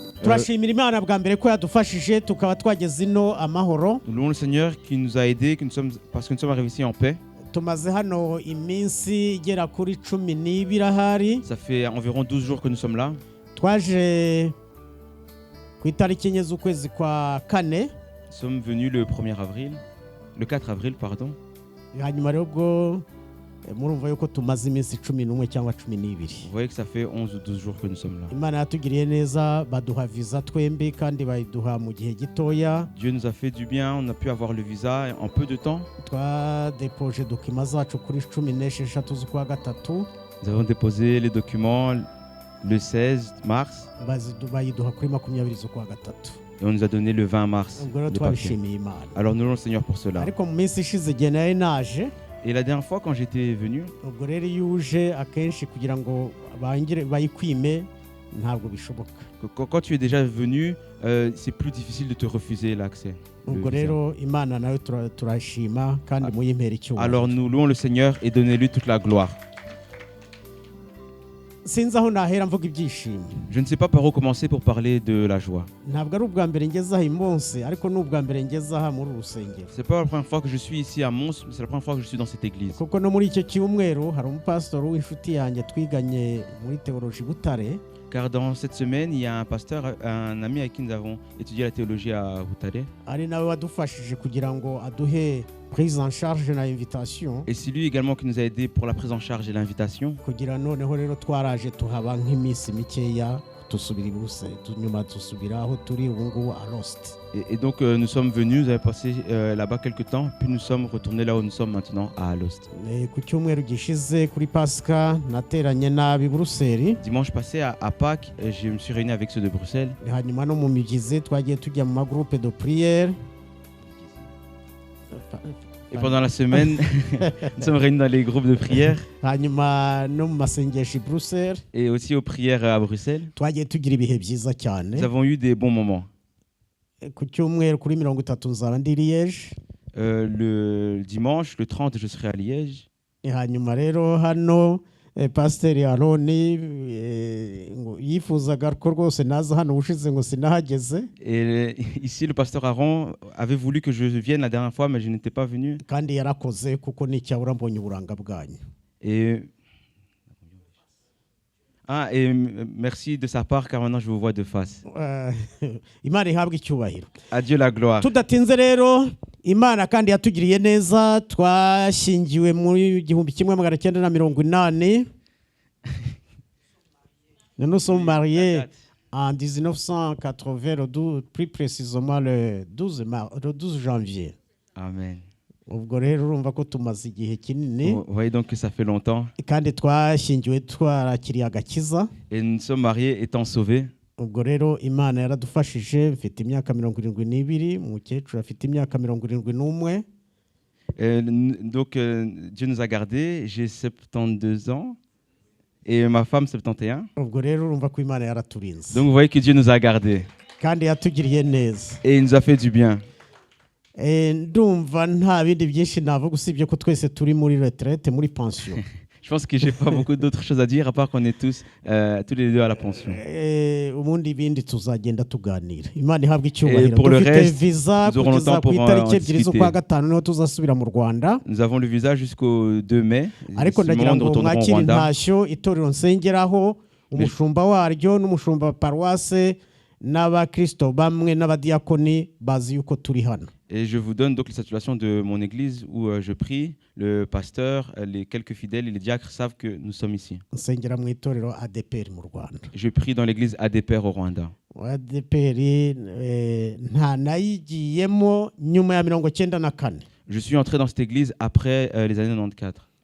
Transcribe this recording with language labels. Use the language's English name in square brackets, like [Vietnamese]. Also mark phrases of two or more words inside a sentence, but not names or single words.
[Kinyarwanda] turashimira Imana bwa mbere ko yadufashije tukaba twageze ino amahoro. [French] Nous louons le Seigneur qui nous a aidés, parce que nous sommes arrivés ici en paix. [Kinyarwanda] Tumaze hano iminsi igera kuri 12 ahari. [French] Ça fait environ 12 jours que nous sommes là. [Kinyarwanda] Twaje ku itariki enye z'ukwezi kwa kane. [French] Nous sommes venus le 4 avril, pardon. [Kinyarwanda] Hanyuma rero ubwo murumva yuko tumaze iminsi 11 cyangwa 12. [French] Vous voyez que ça fait 11 ou 12 jours que nous sommes là. [Kinyarwanda] Imana yatugiriye neza baduha visa twembi kandi bayiduha mu gihe gitoya. [French] Dieu nous a fait du bien, on a pu avoir le visa en peu de temps. [Kinyarwanda] Twadepoje dokima zacu kuri 16 z'ukwa gatatu. [French] Nous avons déposé les documents le 16 mars. [Kinyarwanda] Bayiduha kuri 20 z'ukwa gatatu. [French] Et on nous a donné le 20 mars. Alors nous louons le Seigneur pour cela. [Kinyarwanda] Ariko mu minsi ishize igihe nari naje. [French] Et la dernière fois quand j'étais venu, [Kinyarwanda] ubwo rero yuje akenshi kugira ngo bayikwime ntabwo bishoboka. [French] Quand tu es déjà venu, c'est plus difficile de te refuser l'accès. [Kinyarwanda] Ubwo rero Imana nawe turashima kandi muyimpera icyubahiro. [French] Alors nous louons le Seigneur et donnez-lui toute la gloire. [Kinyarwanda] Sinzi aho nahera mvuga ibyishimo. [French] Je ne sais pas par où commencer pour parler de la joie. [Kinyarwanda] Ntabwo ari ubwa mbere ngeze aha imonse ariko ni ubwa mbere ngeze aha muri urusengero. [French] C'est pas la première fois que je suis ici à Mons, mais c'est la première fois que je suis dans cette église. [Kinyarwanda] Kuko no muri icyo cyumweru hari umupastor w'inshuti yanjye twiganye muri théologie Butare. [French] Car dans cette semaine, il y a un pasteur, un ami avec qui nous avons étudié la théologie à Butare. [Kinyarwanda] Ari nawe wadufashije kugira ngo aduhe [French] prise en charge [Kinyarwanda] na invitation. [French] Et c'est lui également qui nous a aidé pour la prise en charge et l'invitation. [Kinyarwanda] Kugira noneho rero twaraje tuhaba nk'iminsi mikeya tusubira ibuse nyuma tusubira aho turi ubu ngubu [French] à Lost. Et donc nous sommes venus, nous avons passé là-bas quelques temps, puis nous sommes retournés là où nous sommes maintenant à Alost. [Kinyarwanda] Ku cyumweru gishize kuri Pasika nateranye nabi Bruxelles. [French] Dimanche passé à Pâques, je me suis réuni avec ceux de Bruxelles. [Kinyarwanda] Hanyuma no mu migize twagiye tujya mu [French] groupe de prière. Et pendant la semaine, nous sommes réunis dans les groupes de prière. [Kinyarwanda] Hanyuma no mu masengesho i Bruxelles. [French] Et aussi aux prières à Bruxelles. [Kinyarwanda] Twagiye tugira ibihe byiza cyane. [French] Nous avons eu des bons moments. [Kinyarwanda] Ku cyumweru kuri 30 nzaba ndi Liège. [French] Le dimanche, le 30, je serai à Liège. [Kinyarwanda] Hanyuma rero hano Pasteur Aroni yifuzaga ko rwose naza hano ushize ngo sinahageze. [French] Et ici le pasteur Aaron avait voulu que je vienne la dernière fois, mais je n'étais pas venu. [Kinyarwanda] Kandi yarakoze kuko n'icyabura mbonye uburanga bwanyu. [French] Et merci de sa part, car maintenant je vous vois de face. [Kinyarwanda] Imana ihabwe icyubahiro. [French] À Dieu la gloire. [Kinyarwanda] Tudatinze rero Imana kandi yatugiriye neza twashingiwe muri 1980. [French] Nous sommes mariés en 1980, plus précisément le 12 janvier. [Kinyarwanda] Amen. Ubwo rero urumva ko tumaze igihe kinini. [French] Vous voyez donc que ça fait longtemps. [Kinyarwanda] Kandi twashingiwe twarakiriye agakiza. [French] Et nous sommes mariés étant sauvés. [Kinyarwanda] Ubwo rero Imana yaradufashije mfite imyaka 72, mukecuru afite imyaka 71. [French] Donc Dieu nous a gardés, j'ai 72 ans et ma femme 71. [Kinyarwanda] Ubwo rero urumva ko Imana yaraturinze. [French] Donc vous voyez que Dieu nous a gardés. [Kinyarwanda] Kandi yatugiriye neza. [French] Et il nous a fait du bien. [Kinyarwanda] Ndumva nta bindi byinshi navuga usibye ko twese turi muri retraite muri pension. [French] Je pense que j'ai pas beaucoup d'autres choses à dire à part qu'on est tous les deux à la pension. [Kinyarwanda] Ubundi bindi tuzagenda tuganira. Imana ihabwe icyubahiro. [French] Et pour le reste, visa nous aurons le temps pour en discuter. [Kinyarwanda] Niho tuzasubira mu Rwanda. [French] Nous avons le visa jusqu'au 2 mai. [Kinyarwanda] Ariko ndagira ngo mwakire intashyo itorero nsengeraho umushumba waryo n'umushumba paroisse n'abakristo bamwe n'abadiakoni bazi yuko turi hano. [French] Et je vous donne donc la situation de mon église où je prie. Le pasteur, les quelques fidèles et les diacres savent que nous sommes ici. Je prie dans l'église ADPR au Rwanda. Je suis entré dans cette église après les années 94.